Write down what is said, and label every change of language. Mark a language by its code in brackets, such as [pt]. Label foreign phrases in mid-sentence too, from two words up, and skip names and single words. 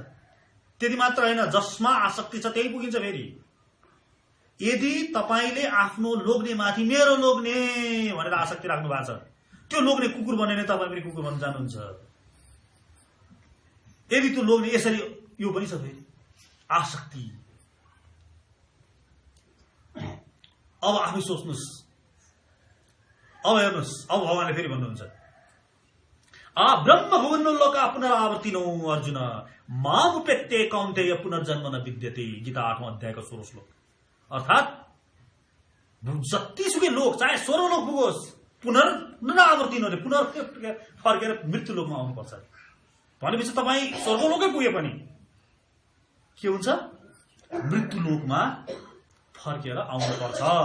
[ne] त्यति मात्र हैन, जसमा आसक्ति छ त्यही पुगिन्छ। फेरि यदि तपाईले आफ्नो लोग्ने माथि मेरो लोग्ने भनेर आसक्ति राख्नु भएको छ, त्यो लोग्ने कुकुर बन्ने नै तपाईँ पनि कुकुर बन्न जानुहुन्छ। यदि त्यो लोग्ने यसरी, यो पनि छ फेरि आसक्ति। अब आफै सोच्नुस्, अब हेर्नुस्, अब भगवानले फेरि भन्नुहुन्छ [sa] ब्रह्म भुवनोल्लोका पुनरावर्तिनो अर्जुन मामुपेत्ते कौन्तेय पुनर्जन्म न विद्यते। [ne] गीता 8वां अध्यायको 16 श्लोक। अर्थात जतिसुकै लोक, चाहे स्वर्ग लोक पुगोस्, पुनरावर्तिनो, फर्केर मृत्यु लोकमा आउनुपर्छ। भनेपछि तपाईँ स्वर्ग लोकै पुगे पनि के हुन्छ, मृत्यु लोकमा फर्केर आउनुपर्छ।